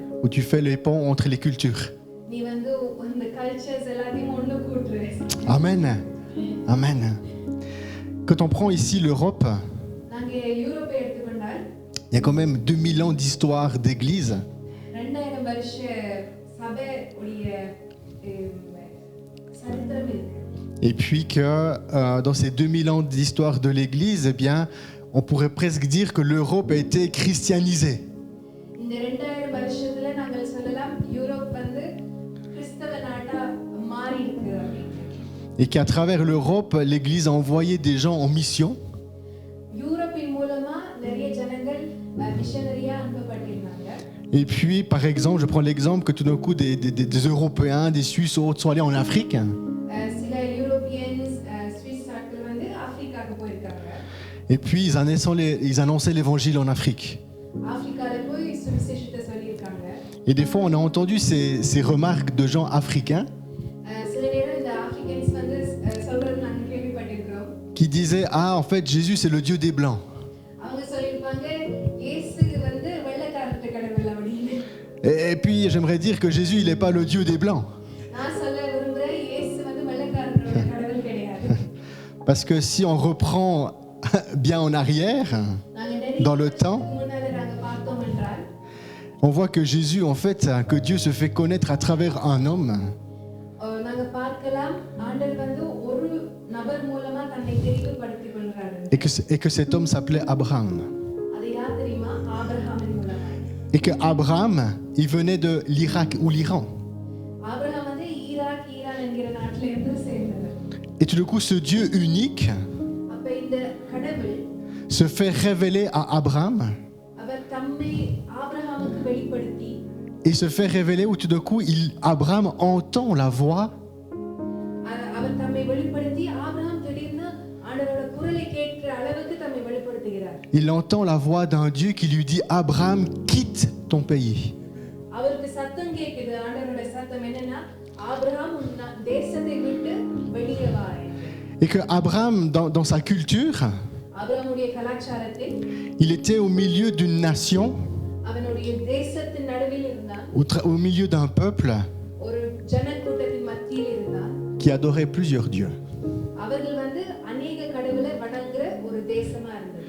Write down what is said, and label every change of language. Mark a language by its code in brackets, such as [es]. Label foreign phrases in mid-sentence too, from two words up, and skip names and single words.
[fr] où tu fais les ponts entre les cultures. [ta] நீ வந்து இந்த கல்ச்சர்ஸ் எல்லாத்தையும் ஒண்ணு கூட்டுற. [fr] Amen. Amen. Quand on prend ici l'Europe, [ta] நாங்க யூரோப்பை எடுத்துக்கொண்டால் [fr] il y a quand même 2000 ans d'histoire d'église. [ta] 2000 வருஷ சபை உடைய சரித்திரம் இருக்கு. [fr] Et puis que dans ces 2000 ans d'histoire de l'église, eh bien, on pourrait presque dire que l'Europe a été christianisée. [ta] இந்த 2000 வருஷத்துல நாங்கள் சொல்லலாம் யூரோப் வந்து கிறிஸ்தவ நாடா மாறி இருக்கு அப்படின்னு. [fr] Et qu'à travers l'Europe, l'église a envoyé des gens en mission. [ta] யூரோப்பின் மூலமா நிறைய ஜனங்கள் மிஷனரியா அனுப்பப்பட்டிருந்தாங்க. [fr] Et puis, par exemple, je prends l'exemple que tout d'un coup, des Européens, des Suisses ou autres sont allés en Afrique. [ta] சில யூரோப்பியன்ஸ் சுவிஸ் ஆட்கள் வந்து ஆப்பிரிக்காவுக்கு போயிருக்காங்க. [fr] Et puis, ils annonçaient l'évangile en Afrique. [ta] ஆப்பிரிக்கால போய் சுவிசேஷத்தை சொல்லியிருக்காங்க. [fr] Et des fois, on a entendu ces remarques de gens africains [ta] சில நேரம் இந்த ஆப்பிரிக்கன்ஸ் வந்து சொல்றது நாங்க கேள்விப்பட்டிருக்கிறோம். [fr] qui disaient « Ah, en fait, Jésus, c'est le Dieu des Blancs. [ta] அவங்க சொல்லியிருப்பாங்க இயேசு வந்து வெள்ளைக்காரர்கிட்ட கடவுள் அப்படின்னு. » [fr] Et puis, j'aimerais dire que Jésus, il n'est pas le Dieu des Blancs. [ta] நான் சொல்ல விரும்புறேன் இயேசு வந்து வெள்ளைக்காரரோட கடவுள் கிடையாது. [fr] Parce que si on reprend bien en arrière, dans le temps, [ta] முன்னால நாங்க பார்த்தோம் என்றால் [fr] on voit que Jésus, en fait, que Dieu se fait connaître à travers un homme. [ta] நாங்க பார்க்கலாம் ஆண்டவர் வந்து ஒரு நபர் மூலமா தன்னை தெரிவுபடுத்திக் கொள்றாரு. [fr] Et que cet homme s'appelait Abraham. [ta] அது யார் தெரியுமா? ஆபிரகாமின் மூலமா. [fr] Et que Abraham, il venait de l'Irak ou l'Iran. [ta] ஆபிரகாம் வந்து ஈரான் என்கிற நாட்டில இருந்து சேர்ந்தவர். [fr] Et tout d'un coup, ce Dieu unique [ta] அப்ப இந்த கடவுள் [fr] se fait révéler à Abraham [ta] அவர் தம்மை ஆபிரகாமுக்கு வெளிப்படுத்தி [fr] et se fait révéler où tout d'un coup, Abraham entend la voix [ta] அவர் தம்மை வெளிப்படுத்தி ஆபிரகாம் திடீர்னு ஆண்டவரோட குரலை கேட்கிற அளவுக்கு தம்மை வெளிப்படுத்துகிறார். [fr] il entend la voix d'un Dieu qui lui dit « Abraham, quitte ton pays. [ta] அவருக்கு சத்தம் கேக்குது. ஆண்டவரோட சத்தம் என்னன்னா ஆபிரகாம் உன் தேசத்தை விட்டு வெளியே வா என்று. » [fr] Et que Abraham, dans sa culture, [ta] ஆபிரகாமுடைய கலாச்சாரத்தில் [fr] il était au milieu d'une nation, [ta] அவனுடைய தேசத்தின் நடுவில் இருந்தான். [fr] au milieu d'un peuple [ta] ஒரு ஜனக்கூட்டத்தின் மத்தியில் இருந்தான். [fr] qui adorait plusieurs dieux. [ta] அவர்கள் வந்து அநேக கடவுளை வணங்குற ஒரு தேசமா இருந்தது.